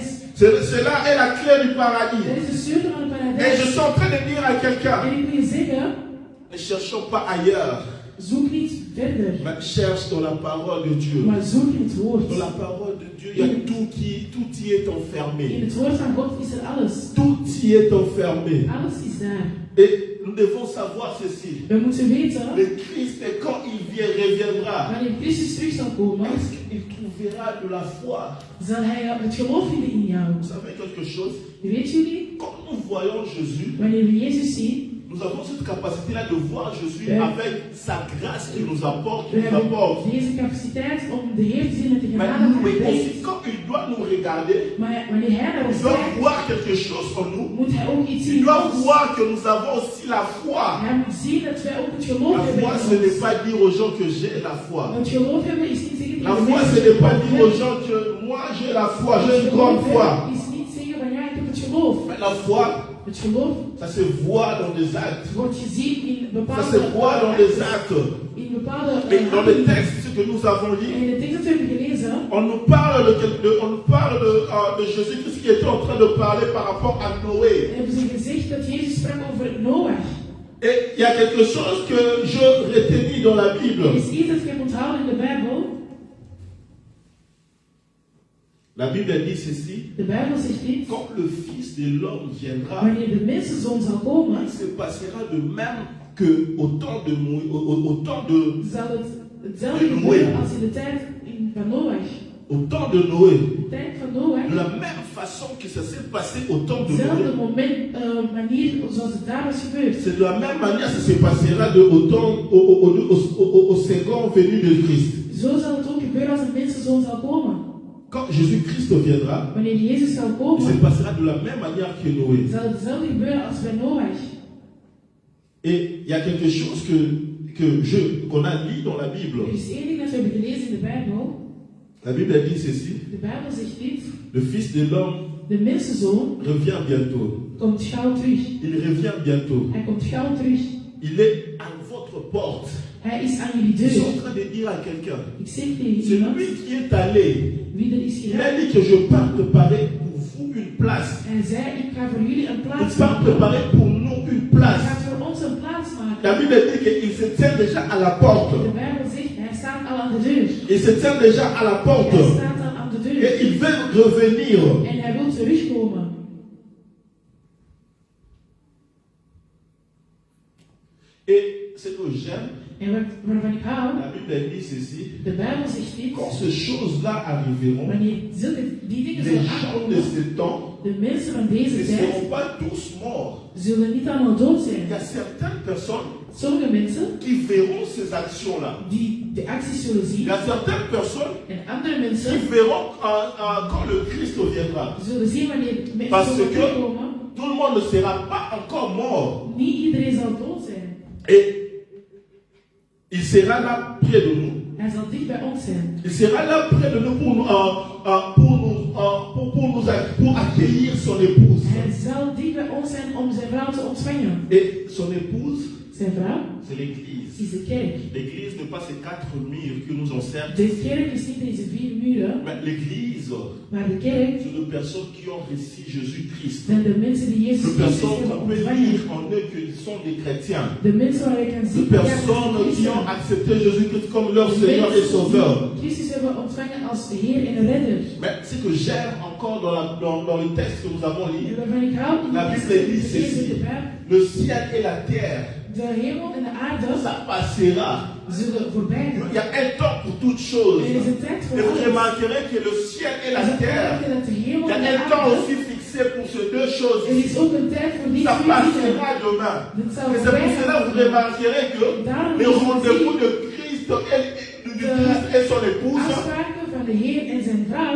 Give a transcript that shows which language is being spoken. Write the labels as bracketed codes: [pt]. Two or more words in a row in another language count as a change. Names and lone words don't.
[fr] Cela est la clé du paradis. [nl] Dat is de sleutel van het [fr] Et [nl] paradijs. [fr] je suis en train de dire à quelqu'un, [nl] En ik wil je zeggen, [fr] ne cherchons pas ailleurs, [nl] zoek niet verder, [fr] mais cherche dans la parole de Dieu. [nl] maar zoek in het woord. [fr] Dans la parole de Dieu, il y a tout y est [nl] In [fr] enfermé. [nl] het woord van God is er alles. [fr] Tout y est enfermé. [nl] Alles is daar. [fr] Et nous devons savoir ceci. [nl] We moeten weten, [fr] Le Christ, quand il reviendra, [nl] wanneer Christus terug zal komen, [fr] est-ce qu'il trouvera de la foi? [nl] zal hij het geloof vinden in jou. [fr] Vous savez quelque chose? [nl] Weet jullie, [fr] Quand nous voyons Jésus, [nl] wanneer we Jezus zien, [fr] nous avons cette capacité-là de voir Jésus Ouais. avec sa grâce qu'il nous apporte. [nl] we [fr] Qu'il nous apporte. [nl] hebben deze capaciteit om de Heer te zien met de [fr] Mais [nl] genade [fr] nous, [nl] van [fr] mais [nl] Hij [fr] aussi, quand il doit nous regarder, [nl] Maar wanneer hij naar [fr] il [nl] ons [fr] doit [nl] kijkt, [fr] voir quelque chose en nous. [nl] moet hij ook iets [fr] Il [nl] zien in [fr] doit [nl] ons. [fr] voir que nous avons aussi la foi. [nl] Hij moet zien dat wij ook het geloof [fr] La [nl] hebben [fr] foi, [nl] in [fr] ce n'est [nl] ons. [fr] pas dire aux gens que j'ai la foi. [nl] Het geloof hebben is niet zeggen [fr] La [nl] tegen [fr] foi, [nl] mensen [fr] ce n'est pas [nl] dat [fr] dire aux gens que moi j'ai la foi, j'ai une grande foi. [nl] is niet zeggen van ja, ik heb het geloof. [fr] Mais la foi, [nl] Het geloof [fr] ça se voit dans des actes. [nl] wordt gezien in [fr] Ça [nl] bepaalde [fr] se voit dans des actes. [nl] in bepaalde [fr] Mais dans le texte que nous avons [nl] En [fr] lu, [nl] in de tekst dat we hebben gelezen, [fr] on nous parle de Jésus-Christ qui était en train de parler par rapport à Noé. [nl] hebben ze gezegd dat Jezus sprak over Noach. [fr] Et il y a quelque chose que je retenais dans la Bible. [nl] Er is iets dat ik heb onthouden in de Bijbel. [fr] La Bible dit ceci. [nl] De Bijbel zegt dit. [fr] Quand le Fils de l'homme viendra, [nl] Wanneer de mensenzoon zal komen, [fr] il se passera de même que au temps de [nl] zal het hetzelfde gebeuren als in de tijd van Noach. [fr] Au temps de Noé. [nl] De tijd van Noach. [fr] De la même façon que ça s'est passé au temps de [nl] Hetzelfde [fr] Noé. [nl] manier zoals het daar was gebeurd. [fr] C'est de la même manière que ça se passera au second venu de Christ. [nl] Zo zal het ook gebeuren als de mensenzoon zal komen. [fr] Quand Jésus-Christ viendra, [nl] Wanneer Jezus zal [fr] il [nl] komen, [fr] se passera de la même manière que Noé. [nl] zal het hetzelfde gebeuren als bij Noach. [fr] Et il y a quelque chose qu'on a lu dans la Bible. [nl] Er is één ding dat we hebben gelezen in de Bijbel. [fr] La Bible dit ceci. [nl] De Bijbel zegt dit. [fr] Le Fils de l'homme [nl] De mensenzoon [fr] revient bientôt. [nl] komt gauw terug. [fr] Il revient bientôt. [nl] Hij komt gauw terug. [fr] Il est à votre porte. [nl] Hij is aan jullie [fr] Je suis en [nl] deur. [fr] train de dire à quelqu'un. [nl] Ik zeg tegen [fr] C'est [nl] iemand, [fr] lui qui est allé. [nl] wie er is [fr] Il a [nl] geraakt. [fr] dit que je pars préparer pour vous une place. [nl] Hij zei, ik ga voor jullie een [fr] Il [nl] plaats [fr] part [nl] maken. [fr] préparer pour nous une [nl] Hij [fr] place. [nl] gaat voor ons een plaats maken. [fr] La Bible dit qu'il se tient déjà à la porte. [nl] De Bijbel zegt, hij staat al aan de deur. [fr] Il se tient déjà à la porte. [nl] Hij staat al aan de deur. [fr] Et il veut revenir. [nl] En hij wil terugkomen. [fr] Et ce que j'aime, [nl] En waarvan ik hou, [fr] la Bible dit ceci. [nl] de Bijbel zegt dit. [fr] Quand ces choses-là arriveront, [nl] Wanneer die dingen [fr] les [nl] zullen [fr] gens de [nl] aankomen, [fr] ce temps [nl] de mensen van [fr] ne [nl] deze tijd [fr] seront pas tous morts. [nl] zullen niet allemaal dood [fr] Il [nl] zijn. [fr] y a certaines personnes [nl] Sommige mensen [fr] qui verront ces actions-là. [nl] die de acties zullen [fr] Il [nl] zien. [fr] y a certaines personnes [nl] En andere [fr] qui [nl] mensen [fr] verront quand le Christ viendra. [nl] zullen zien wanneer mensen [fr] Parce [nl] zullen [fr] que [nl] komen. [fr] tout le monde ne sera pas encore mort. [nl] Niet iedereen zal dood zijn. [fr] Et il sera là près de nous. [nl] Hij zal dicht bij ons zijn. [fr] Il sera là près de nous pour accueillir son épouse. [nl] Hij zal dicht bij ons zijn om zijn vrouw te ontvangen. [fr] Et son épouse, [nl] Zijn vrouw [fr] c'est l'Église. [nl] is de kerk. [fr] L'Église n'est pas ces quatre murs qui nous encerclent. [nl] De kerk is niet deze 4 muren, [fr] Mais l'Église, [nl] maar de kerk [fr] c'est les personnes qui ont reçu Jésus-Christ. [nl] zijn de mensen die Jezus [fr] Les [nl] Christus [fr] personnes [nl] hebben [fr] qu'on peut [nl] ontvangen. [fr] lire en eux qu'ils sont des chrétiens. [nl] De mensen waar je kan [fr] Les [nl] zien [fr] personnes qui ont accepté Jésus-Christ comme leur Seigneur et Sauveur. [nl] Christus hebben ontvangen als Heer en Redder. [fr] Mais ce que j'aime encore dans le texte que nous avons lu, [nl] En waarvan ik hou in [fr] La [nl] de [fr] Bible dit [nl] tekst [fr] ceci. [nl] in de Bijbel, [fr] le ciel et la terre, [nl] de hemel en de aarde [fr] ça passera. [nl] zullen voorbij [fr] Il [nl] gaan. [fr] y a un temps pour toutes choses. [nl] Er is een tijd voor [fr] Et vous [nl] alles. [fr] remarquerez que le ciel et la [nl] Er is een [fr] terre, [nl] tijd dat de hemel [fr] il y a [nl] en de [fr] un temps [nl] aarde. [fr] aussi fixé pour ces deux choses. [nl] Er is ook een tijd voor die [fr] Ça [nl] twee dingen. [fr] passera demain. [nl] Dat zal [fr] Et c'est pour [nl] voorbij [fr] cela que vous [nl] gaan. [fr] remarquerez que les rendez-vous de Christ et son épouse, [nl] Afspraken van de Heer en zijn vrouw